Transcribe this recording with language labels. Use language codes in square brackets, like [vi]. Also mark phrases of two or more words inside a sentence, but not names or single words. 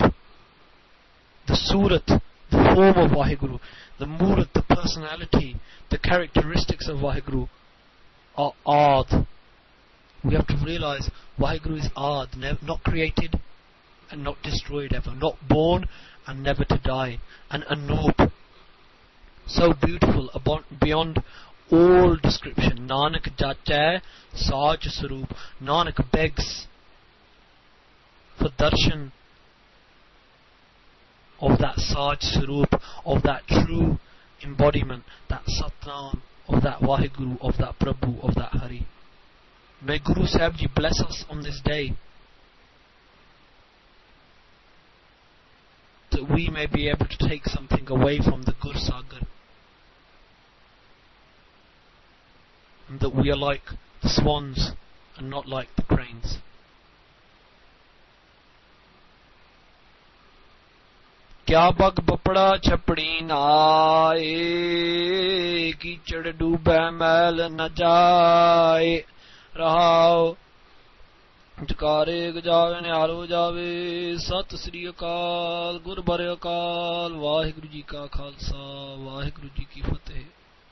[en] The Surat, the form of Vaheguru, the Murat, the personality, the characteristics of Vaheguru are Ad. We have to realize Vaheguru is Ad, not created and not destroyed ever, not born and never to die, and Anup, so beautiful beyond all description. [pa] ਨਾਨਕ ਜਾਚੈ ਸਾਚ ਸਰੂਪ. [en] Nanak begs for darshan of that [pa] ਸਾਚ ਸਰੂਪ, [en] of that true embodiment, that Satnam, of that Vaheguru, of that Prabhu, of that Hari. May Guru Sahib Ji bless us on this day, that we may be able to take something away from the Gur Sagar, and that we are like the swans and not like the cranes. [pa] ਕਿਆ ਬਗੁ ਬਪੁੜਾ ਛਪੜੀ ਨਾਇ ਕੀਚੜਿ ਡੂਬੈ ਮੈਲੁ ਨ ਜਾਇ, rahao ਜਕਾਰੇ ਗਜਾਵੇ ਨਿਹਾਲ ਹੋ ਜਾਵੇ. ਸਤਿ ਸ੍ਰੀ ਅਕਾਲ. ਗੁਰ ਬਰੇ ਅਕਾਲ. ਵਾਹਿਗੁਰੂ ਜੀ ਕਾ ਖਾਲਸਾ, ਵਾਹਿਗੁਰੂ ਜੀ ਕੀ ਫਤਿਹ.